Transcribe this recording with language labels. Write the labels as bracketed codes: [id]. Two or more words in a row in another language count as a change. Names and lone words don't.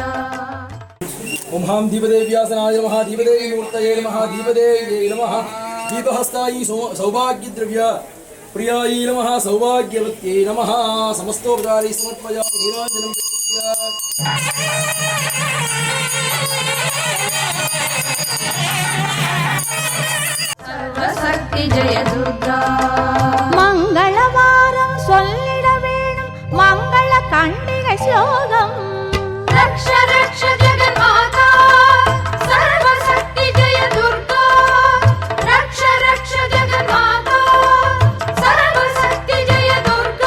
[sa] ओम हां दीपदेव्यासनाय नमः दीपदेवी मूर्तये नमः दीपदेव्यै नमः दीपहस्तायै सौभाग्यद्रव्य प्रियायै नमः सौभाग्यवत्यै नमः समस्तोपचारै समर्पयामि नीराजनं सर्वशक्ति जय दुर्गा. मंगलवारं [ta] சொல்லிட வேணும் மங்கள கண்டிகை ஸ்லோகம் [sa] रक्ष रक्ष जगन्माता सर्वशक्ति जय दुर्गा रक्ष रक्ष जगन्माता सर्वशक्ति जय दुर्गा.